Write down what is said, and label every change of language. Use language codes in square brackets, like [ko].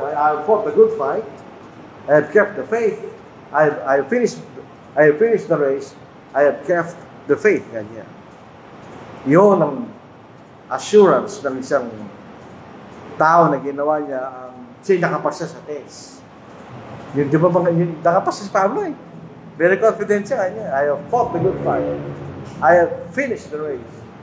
[en] I have fought the good fight. I have kept the faith. I have finished the race. I have kept the faith. [tl] Ganyan. Yun ang assurance ng isang tao na ginawa niya siya nakapasa sa test. Yung, di ba, yung nakapasa si Pablo eh. [en] Very confident [tl] siya. Ganyan. [en] I have fought the good fight. I have finished the race.